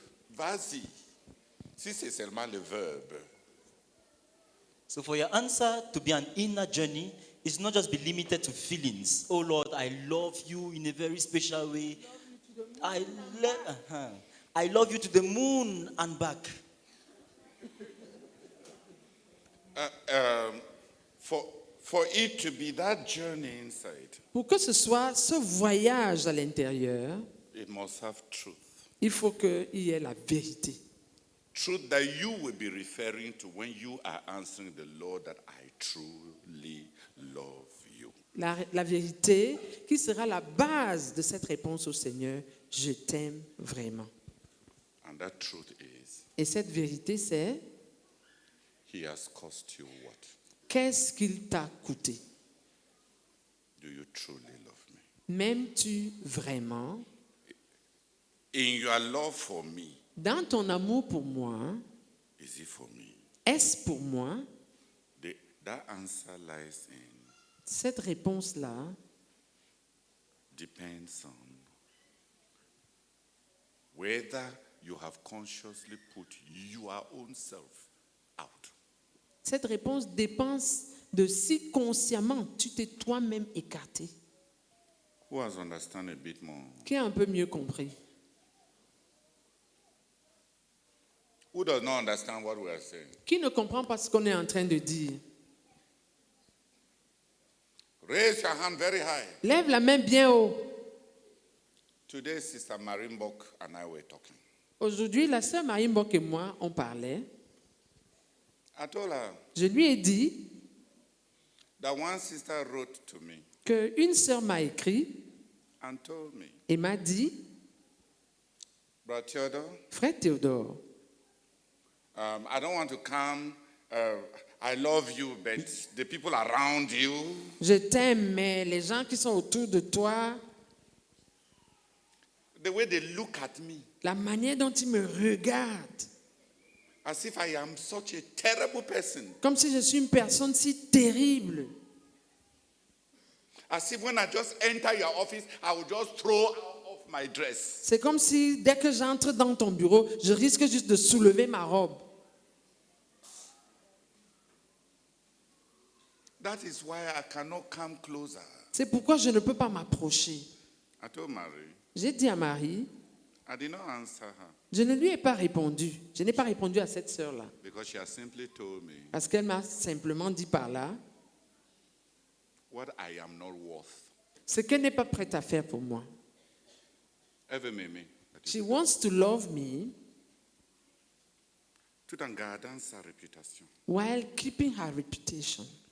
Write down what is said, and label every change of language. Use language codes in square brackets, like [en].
[fr] Vas-y, si c'est seulement le verbe. [en] So for your answer to be an inner journey, it's not just be limited to feelings. Oh Lord, I love you in a very special way. I love you to the moon and back. For it to be that journey inside, [fr] Pour que ce soit ce voyage à l'intérieur, [en] it must have truth. [fr] il faut qu'il y ait la vérité. [en] Truth that you will be referring to when you are answering the Lord that I truly love you. [fr] La vérité qui sera la base de cette réponse au Seigneur, je t'aime vraiment. [en] And that truth is, [fr] Et cette vérité, c'est, [en] he has cost you what? [fr] qu'est-ce qu'il t'a coûté? [en] Do you truly love me? [fr] M'aimes-tu vraiment? [en] In your love for me, [fr] Dans ton amour pour moi, [en] is it for me? [fr] est-ce pour moi? [en] That answer lies in [fr] Cette réponse-là [en] depends on whether you have consciously put your own self out. [fr] Cette réponse dépend de si consciemment tu t'es toi-même écarté. [en] Who has understand a bit more? [fr] Qui a un peu mieux compris? [en] Who does not understand what we are saying? [fr] Qui ne comprend pas ce qu'on est en train de dire? [en] Raise your hand very high. [fr] Lève la main bien haut. [en] Today, Sister Marimbok and I were talking. [fr] Aujourd'hui, la sœur Marie Mbok et moi, on parlait. [en] I told her [fr] Je lui ai dit [en] that one sister wrote to me [fr] qu'une sœur m'a écrit [en] and told me, [fr] et m'a dit, [en] Brother Theodore, [fr] Frère Théodore, [en] I don't want to come. I love you, but the people around you, [fr] je t'aime, mais les gens qui sont autour de toi, [en] the way they look at me, [fr] la manière dont ils me regardent, [en] as if I am such a terrible person. [fr] comme si je suis une personne si terrible. [en] As if when I just enter your office, I will just throw off my dress. [fr] C'est comme si dès que j'entre dans ton bureau, je risque juste de soulever ma robe. [en] That is why I cannot come closer. [fr] C'est pourquoi je ne peux pas m'approcher. [en] I told Mary, [fr] J'ai dit à Marie, [en] I did not answer her [fr] je ne lui ai pas répondu. Je n'ai pas répondu à cette sœur-là. [en] because she has simply told me [fr] Parce qu'elle m'a simplement dit par là [en] what I am not worth. [fr] ce qu'elle n'est pas prête à faire pour moi. [en] Ever me. She wants to love me [fr] Tout en gardant sa réputation. [en] while keeping her reputation.